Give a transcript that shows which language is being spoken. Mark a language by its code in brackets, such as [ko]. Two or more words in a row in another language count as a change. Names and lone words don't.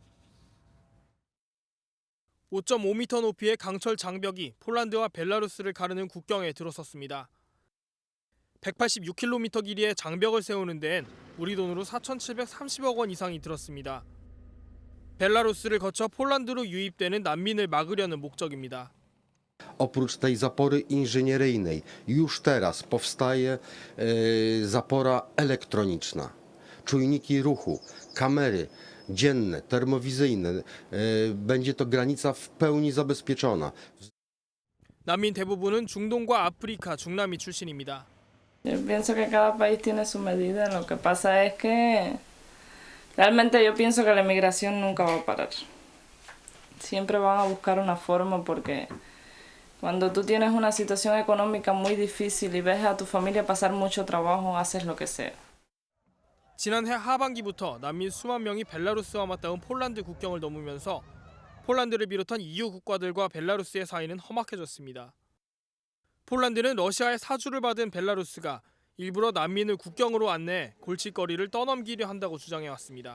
[ko] 5.5m 높이의 강철 장벽이 폴란드와 벨라루스를 가르는 국경에 들어섰습니다. 186km 길이의 장벽을 세우는 데엔 우리 돈으로 4,730억 원 이상이 들었습니다. 벨라루스를 거쳐 폴란드로 유입되는 난민을 막으려는 목적입니다. [pl] Oprócz tej zapory inżynieryjnej już teraz powstaje zapora elektroniczna. Czujniki ruchu, kamery dzienne, termowizyjne. Będzie to granica w pełni zabezpieczona. [ko] 난민 대부분은 중동과 아프리카, 중남미 출신입니다. [es] Yo pienso que cada país tiene su medida. Lo que pasa es que realmente yo pienso que la inmigración nunca va a parar. Siempre van a buscar una forma porque cuando tú tienes una situación económica muy difícil y ves a tu familia pasar mucho trabajo, haces lo que sea. [ko] 지난해 하반기부터 난민 수만 명이 벨라루스와 맞닿은 폴란드 국경을 넘으면서 폴란드를 비롯한 EU 국가들과 벨라루스의 사이는 험악해졌습니다. 폴란드는 러시아의 사주를 받은 벨라루스가 일부러 난민을 국경으로 안내 골칫거리를 떠넘기려 한다고 주장해왔습니다.